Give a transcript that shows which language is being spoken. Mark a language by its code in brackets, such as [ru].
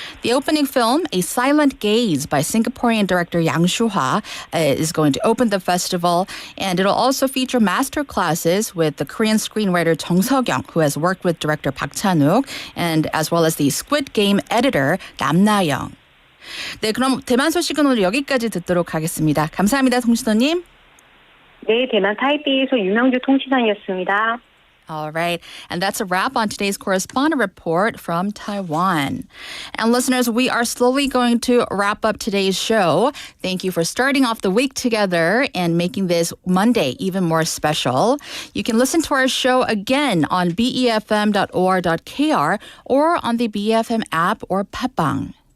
[en] The opening film, A Silent Gaze by Singaporean director Yang Shuha, is going to open the festival, and it'll also feature master classes with the Korean screenwriter Jung Seok-young, who has worked with director Park Chan-wook, and as well as the Squid Game editor Nam Na-young. [ko] 네, 그럼 대만 소식은 오늘 여기까지 듣도록 하겠습니다. 감사합니다, 통신원님. 네, 대만 타이베이에서 유명주 통신원이었습니다. [en] All right, and that's a wrap on today's correspondent report from Taiwan. And listeners, we are slowly going to wrap up today's show. Thank you for starting off the week together and making this Monday even more special. You can listen to our show again on befm.or.kr or on the BFM app or Pepang.